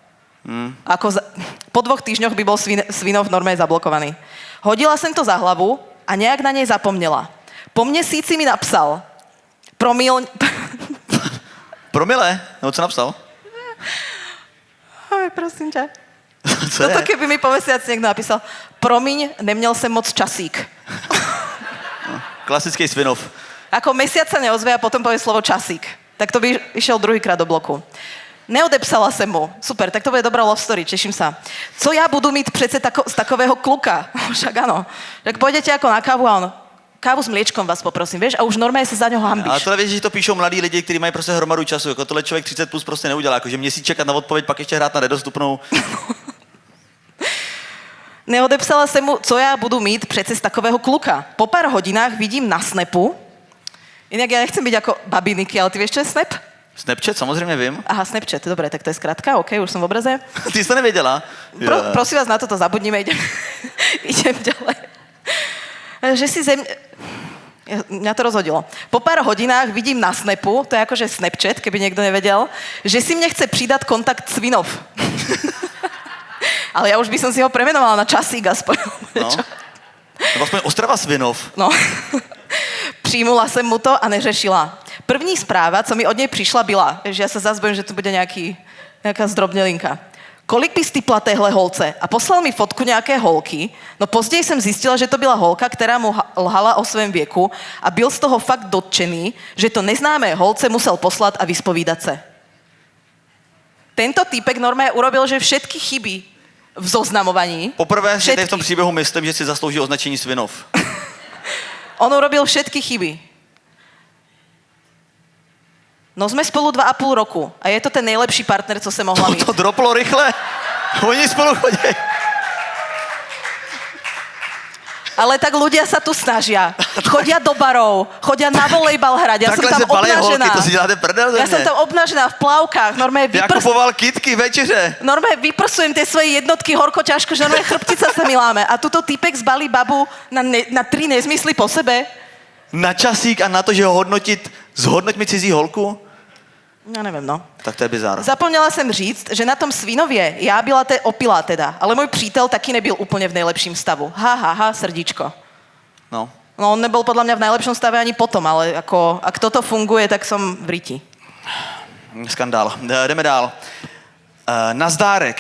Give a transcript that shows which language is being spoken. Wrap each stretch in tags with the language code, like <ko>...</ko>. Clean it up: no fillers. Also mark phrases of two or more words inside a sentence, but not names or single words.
<sk>Po 2 týždňoch by bol Svinov normálne zablokovaný.</sk> <cs>Hodila jsem to za hlavu a nějak na něj zapomněla. Po měsíci mi napsal. Promile? Nebo co napsal?</cs> <sk>Ahoj, prosím ťa.</sk> <cs>Co je?</cs> <sk>Toto keby mi po mesiaci niekto napísal.</sk> <cs>Promiň, neměl jsem moc časík.</cs> <sk>Klasický Svinov. Ako mesiac sa neozve a potom povie slovo časík. Tak to by išiel druhýkrát do bloku.</sk> <cs>Neodepsala jsem mu.</cs> <sk>Super, tak to bude dobrá</sk> <en>love story,</en> <sk>teším sa.</sk> <cs>Co ja budu mít přece z takového kluka?</cs> <sk>Však áno. Tak pôjdete ako na kávu a on, kávu s mliečkom vás poprosím, vieš? A už normálne sa za ňoho hambíš.</sk> <cs>Ale tohle víš, že to píšou mladí lidi, kteří mají prostě hromadu času. Jako tohle člověk 30 plus prostě neudělá. Jakože měsíc čekat na odpověď, pak ještě hrát na nedostupnou. Neodepsala jsem mu, co ja budu mít přece z takového kluka. Po pár hodinách vidím na Snapu,</cs> <sk>Inak ja nechcem byť ako babiniky, ale ty vieš, čo je Snap?</sk> <cs>Snapchat, samozřejmě vím.</cs> <sk>Aha, Snapchat, dobre, tak to je skratka, OK, už som v obraze.</sk> <cs>Ty jsi to nevěděla?</cs> <sk>Prosím vás, na toto zabudnime, idem ďalej. Že si Mňa to rozhodilo. Po pár hodinách vidím na Snapu, to je akože Snapchat, keby niekto nevedel, že si mne chce pridať kontakt Svinov. Ale ja už by som si ho premenovala na Časík aspoň. No.</sk> <cs>Nebo aspoň Ostrava Svinov. No. Přijmula jsem mu to a neřešila. První zpráva, co mi od něj přišla, byla, že já se zase bojím, že to bude nějaká zdrobnělinka. Kolik bys typla téhle holce? A poslal mi fotku nějaké holky, no později jsem zjistila, že to byla holka, která mu lhala o svém věku a byl z toho fakt dotčený, že to neznámé holce musel poslat a vyspovídat se.</cs> <sk>Tento týpek normálně urobil, že všetky chyby v zoznamovaní.</sk> <cs>Poprvé si tady v tom příběhu myslím, že si zaslouží označení Svinov.</cs> <sk>On urobil všetky chyby. No sme spolu 2,5 roku a je to ten</sk> <cs>nejlepší partner, co se mohla mít. To droplo rychle. Oni spolu chodí.</cs> <sk>Ale tak ľudia sa tu snažia. Chodia do barov, chodia na volejbal hrať. Ja</sk> <cs>Takhle</cs> <sk>som</sk> <cs>se</cs> <sk>tam</sk> <cs>balej</cs> <sk>obnažená.</sk> <cs>holky, to si děláte prdel ze</cs> <sk>Ja</sk> <cs>mě.</cs> <sk>som tam obnažená v plavkách.</sk> <cs>Já kupoval kitky večeře.</cs> <sk>Normálne vyprsujem tie svoje jednotky horko ťažko, že normálne chrbtica sa mi láme. A tuto týpek zbalí babu na 3 nezmysly po sebe. Na Časík a na to, že ho zhodnoť mi cizí holku? Ja neviem, no. Tak to je bizár.</sk> <cs>Zapomněla jsem říct, že na tom Svinově já byla opilá teda, ale můj přítel taky nebyl úplně v nejlepším stavu. Srdíčko. No. No on nebyl podle mě v nejlepším</cs> <sk>stave ani potom, ale ako, ak toto funguje, tak som v riti.</sk> <cs>Skandál. Jdeme dál. Nazdárek.</cs>